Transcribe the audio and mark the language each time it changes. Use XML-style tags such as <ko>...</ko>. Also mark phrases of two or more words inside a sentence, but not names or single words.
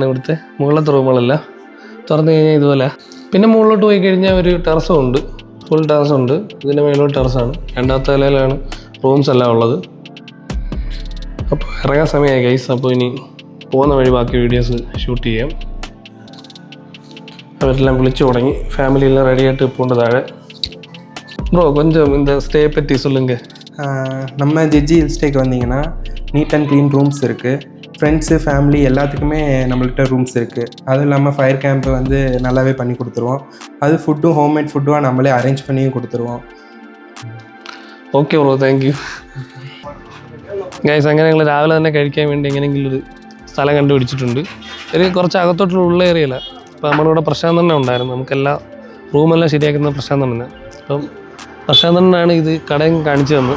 <ml>ഇവിടുത്തെ മുകളിലത്തെ റൂമുകളെല്ലാം തുറന്നു കഴിഞ്ഞാൽ ഇതുപോലെ. പിന്നെ മുകളിലോട്ട് പോയി കഴിഞ്ഞാൽ ഒരു ടെറസും ഉണ്ട്, ഫുൾ ടെറസുണ്ട്. ഇതിൻ്റെ മേലോട്ട് ടെറസാണ്. 2ാമത്തെ നിലയിലാണ് റൂംസ് എല്ലാം ഉള്ളത്. അപ്പോൾ ഇറങ്ങാൻ സമയമായി ഗൈസ്. അപ്പോൾ ഇനി പോകുന്ന വഴി ബാക്കി</ml> <en>videos shoot</en> <ml>ചെയ്യാം. അവരെല്ലാം വിളിച്ചു തുടങ്ങി. ഫാമിലിയെല്ലാം റെഡിയായിട്ട് പോകേണ്ട താഴെ.</ml> <ta>ப்ரோ கொஞ்சம் இந்த ஸ்டே பற்றி சொல்லுங்கள். நம்ம ஜிஜி ஹில் ஸ்டேக்கு வந்தீங்கன்னா</ta> <en>neat and clean rooms</en> <ta>இருக்குது.</ta> <en>friends family</en> <ta>எல்லாத்துக்குமே நம்மள்கிட்ட ரூம்ஸ் இருக்குது. அதுவும் இல்லாமல்</ta> <en>fire camp</en> <ta>வந்து நல்லாவே பண்ணி கொடுத்துருவோம். அது ஃபுட்டும்</ta> <en>homemade food</en> <ta>நம்மளே அரேஞ்ச் பண்ணியும் கொடுத்துருவோம்.</ta> <en>okay bro, thank you guys.</en> <ml>അങ്ങനെ ഞങ്ങൾ രാവിലെ തന്നെ കഴിക്കാൻ വേണ്ടി എങ്ങനെയെങ്കിലും ഒരു സ്ഥലം കണ്ടുപിടിച്ചിട്ടുണ്ട്. ഒരു കുറച്ച് അകത്തോട്ടുള്ള ഉള്ള ഏരിയയില്ല. അപ്പോൾ നമ്മളിവിടെ പ്രശാന്തണ്ണ ഉണ്ടായിരുന്നു. നമുക്കെല്ലാം റൂമെല്ലാം ശരിയാക്കുന്ന പ്രശാന്തണ്ണ. അപ്പം പ്രശാന്തണ്ണനാണ് ഇത് കടയും കാണിച്ചു തന്നത്.</ml>